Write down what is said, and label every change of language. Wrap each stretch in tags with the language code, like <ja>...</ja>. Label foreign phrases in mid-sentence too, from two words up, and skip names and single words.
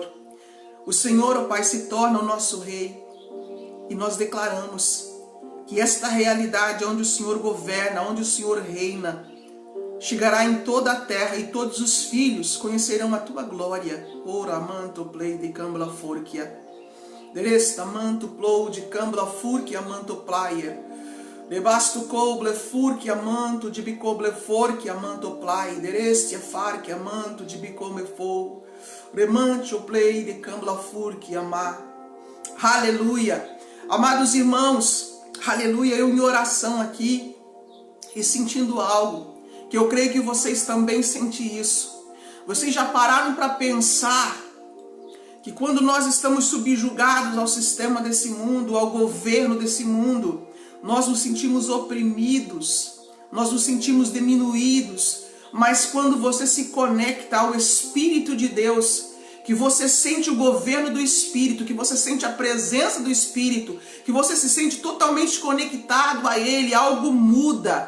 <pt>O Senhor, ó Pai, se torna o nosso Rei. E nós declaramos que esta realidade onde o Senhor governa, onde o Senhor reina, chegará em toda a terra e todos os filhos conhecerão a Tua glória. Ora manto play de cambla forquia. Deresta manto plou de cambla furquia manto plaia. Debasto coble furquia manto de bicoble forquia manto plai. Derestia farquia manto de bicome fou. Remante o play de cambla furquia ma. Aleluia. Amados irmãos, aleluia, eu em oração aqui e sentindo algo, que eu creio que vocês também sentem isso. Vocês já pararam para pensar que quando nós estamos subjugados ao sistema desse mundo, ao governo desse mundo, nós nos sentimos oprimidos, nós nos sentimos diminuídos, mas quando você se conecta ao Espírito de Deus, que você sente o governo do Espírito, que você sente a presença do Espírito, que você se sente totalmente conectado a Ele, algo muda.</pt>